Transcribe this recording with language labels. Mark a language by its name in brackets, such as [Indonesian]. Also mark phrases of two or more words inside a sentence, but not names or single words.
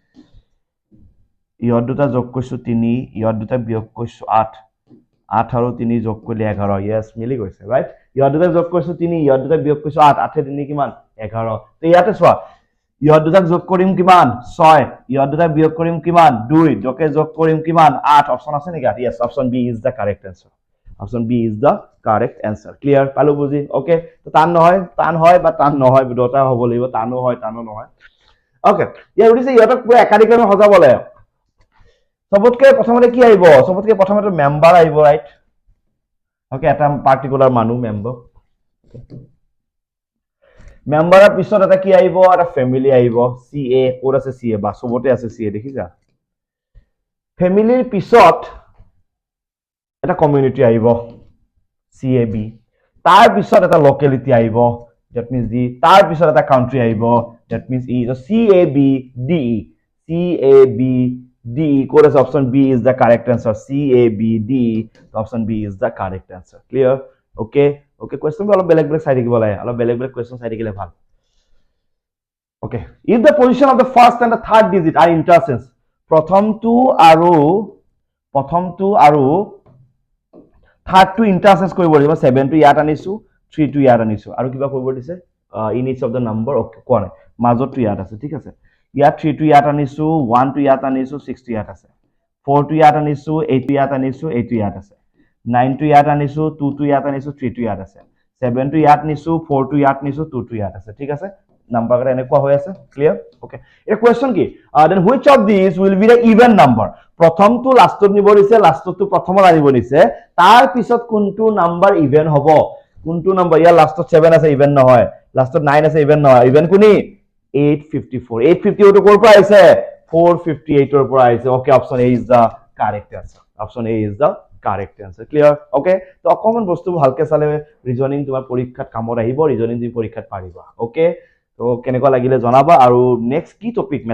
[Assamese] ইয়ৰ দুটা যোগ কৰিছো 3 ইয়ৰ দুটা বিয়োগ কৰিছো 8 8 আৰু 3 যোগ কৰিলে 11 ইয়েস মিলি গৈছে ৰাইট ইয়ৰ দুটা যোগ কৰিছো 3 ইয়ৰ দুটা বিয়োগ কৰিছো 8 8 এ 3 কিমান 11 তো ইয়াতে চোৱা ইয়ৰ দুটা যোগ কৰিম কিমান 6 ইয়ৰ দুটা বিয়োগ কৰিম কিমান 2 দকে যোগ কৰিম কিমান 8 অপশন আছে নেকি ইয়েস [English] option B is the correct answer option B is the correct answer [Assamese] ক্লিয়ার পালো বুজি ওকে তো টান হয় বা টান নহয় দুটা হ'ব লাগিব টানো হয় টানো নহয় ওকে ইয়াৰ উদিছে ইয়তক পুৰা একাধিক্ৰমে সজাব লাগে সবতকে প্ৰথমতে কি আহিব সবতকে প্ৰথমতে মেম্বাৰ আহিব ৰাইট ওকে এটা পার্টিকুলার মানুহ মেম্বাৰ মেম্বাৰৰ পিছত এটা কি আহিব এটা ফ্যামিলি আহিব সিএ কোড আছে সিএ বা সবতে আছে সিএ দেখিছা ফ্যামিলিৰ পিছত এটা কমিউনিটি আহিব সিএবি তাৰ পিছত এটা লোকেলিটি আহিব [English] that means D [Assamese] তাৰ পিছত এটা কান্ট্ৰি আহিব [English] that means E so CABD code as option B is the correct answer CABD option B is the correct answer clear okay question [Assamese] অলপ বেলেগ চাই থাকিব লাগে অলপ বেলেগ [English] question [Assamese] চাই থাকিলে ভাল [English] okay if the position of the first and the third digit are interchange প্ৰথমটো [Assamese] আৰু থার্ড টু ইন্টারচেঞ্জ কৰিব লাগিব 7 টু ইয়াত আনিছো 3 টু ইয়াত আনিছো আৰু কিবা কৰিব দিছে [English] in each of the number [Assamese] ওকে কোৱা নাই মাজত ইয়াত আছে ঠিক আছে ইয়াত 3 টু ইয়াত আনিছো 1 টু ইয়াত আনিছো 6 টু ইয়াত আছে 4 টু ইয়াত আনিছো 8 টু ইয়াত আনিছো 8 টু ইয়াত আছে 9 টু ইয়াত আনিছো 2 টু ইয়াত আনিছো 3 টু ইয়াত আছে 7 টু ইয়াত নিছো 4 টু ইয়াত নিছো 2 টু ইয়াত আছে ঠিক আছে নাম্বাৰ কেইটা এনেকুৱা হৈ আছে ক্লিয়াৰ ওকে এটা কোৱেশ্চন কি [English] then which of this will be the even number [Assamese] প্ৰথমটো লাষ্টত নিব দিছে লাষ্টটো প্ৰথমত আনিব দিছে তাৰ পিছত কোনটো নাম্বাৰ ইভেন হ'ব কোনটো নাম্বাৰ ইয়াৰ লাষ্টত 7 আছে ইভেন নহয় লাষ্টত 9 আছে ইভেন নহয় ইভেন কোনি 854 টো কৰ পৰা আহিছে 458 ৰ পৰা আহিছে ওকে [English] option A is the correct answer option A is the correct answer [Assamese] ক্লিয়ার ওকে তো অকমান বস্তু ভালকে চালে ৰিজনিং তোমাৰ পৰীক্ষাত কামত আহিব ৰিজনিং তুমি পৰীক্ষাত পাৰিবা ওকে তো কেনেকুৱা লাগিলে জনাবা আৰু নেক্সট কি টপিক